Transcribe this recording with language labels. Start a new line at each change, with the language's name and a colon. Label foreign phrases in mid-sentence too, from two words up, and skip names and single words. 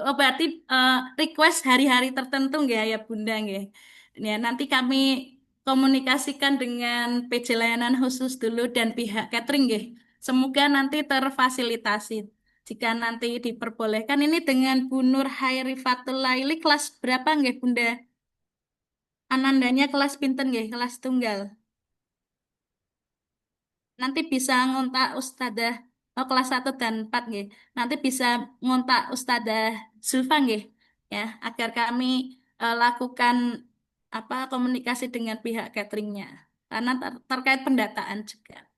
Indonesian: Oh, berarti request hari-hari tertentu nggak ya, Bunda nggih? Ya, nanti kami komunikasikan dengan PJ layanan khusus dulu dan pihak catering nggih. Semoga nanti terfasilitasi. Jika nanti diperbolehkan ini dengan Bu Nur Hairifatul Laili kelas berapa nggih, Bunda? Anandanya kelas
Javanese: pinten nggih?
Indonesian: Kelas tunggal. Nanti bisa ngontak Ustadzah kelas 1 dan 4 nggih. Nanti bisa ngontak Ustadzah Zulfa nggih ya, agar kami lakukan komunikasi dengan pihak cateringnya karena terkait pendataan juga.